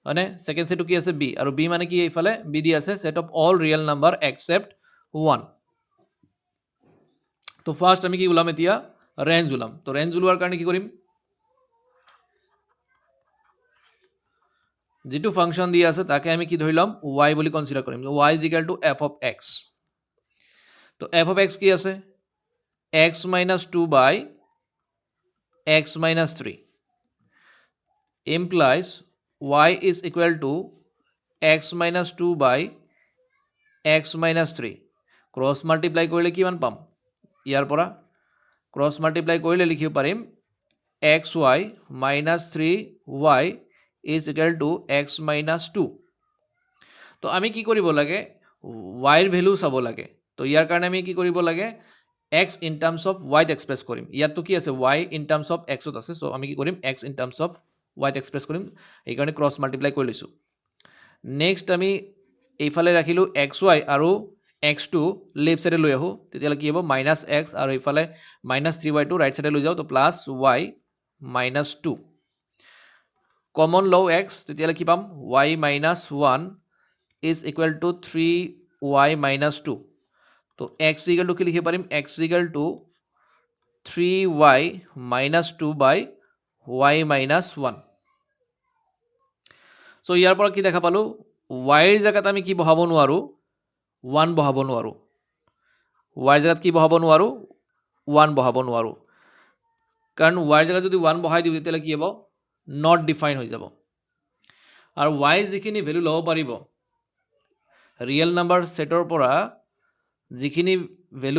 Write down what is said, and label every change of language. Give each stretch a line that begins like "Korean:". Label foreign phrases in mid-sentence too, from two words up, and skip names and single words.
Assamese: মানে সেকেন্ড সেটটো কি আছে বি আৰু বি মানে কি এইফালে বি দি আছে
English: set of all real number except 1
Assamese: তো ফাৰ্স্ট আমি কি ওলাম এতিয়া ৰেঞ্জ ওলাম তো ৰেঞ্জ ওলোৱাৰ কাৰণে কি কৰিম যেটো ফাংশন দি আছে তাকে আমি কি ধৰি লম y বুলি কনসিডাৰ কৰিম y f
English: of x তো f of x
Assamese: কি আছে
English: x minus 2 by x minus 3 implies y is equal to x minus 2 by x minus 3 cross multiply
Assamese: কৰিলে কিমান পাম ইয়াৰ পৰা
English: cross multiply কৰিলে
Assamese: লিখিব পাৰিম
English: xy minus 3y is equal to x minus 2
Assamese: তো আমি কি কৰিব লাগে y এর ভ্যালু চাব লাগে তো ইয়াৰ কাৰণে আমি কি কৰিব লাগে
English: x in terms of y
Assamese: এক্সপ্ৰেছ কৰিম ইয়াত তো কি আছে
English: y in terms of x
Assamese: ত আছে সো আমি কি কৰিম
English: x in terms of y
Assamese: এক্সপ্ৰেছ কৰিম এই কাৰণে ক্ৰছ মাল্টিপ্লাই কৰি লৈছো নেক্সট আমি এইফালে ৰাখিলো xy আৰু x2 লেফট সাইডে লৈ আহো তেতিয়ালে কি হ'ব -x আৰু এইফালে -3y টো ৰাইট সাইডে লৈ যাও তো +y -2 কমন লও x তেতিয়ালে কি পাম
English: y -1 is equal to 3y minus 2
Assamese: तो
English: x equal to
Assamese: কি লিখিব পাৰিম
English: x equal to 3y minus 2 by y minus 1
Assamese: so ইয়াৰ পৰা কি দেখা পালো y এর জায়গাত আমি কি বহাব নোৱাৰো 1 বহাব নোৱাৰো y এর জায়গাত কি বহাব নোৱাৰো 1 বহাব নোৱাৰো কাৰণ y এর জায়গাত যদি 1 বহাই দিও তেতিয়ালে কি হ'ব
English: not define
Assamese: হৈ যাব আৰু y যিখিনি ভ্যালু লব পাৰিব
English: real number
Assamese: সেটৰ পৰা যিখিনি ভ্যালু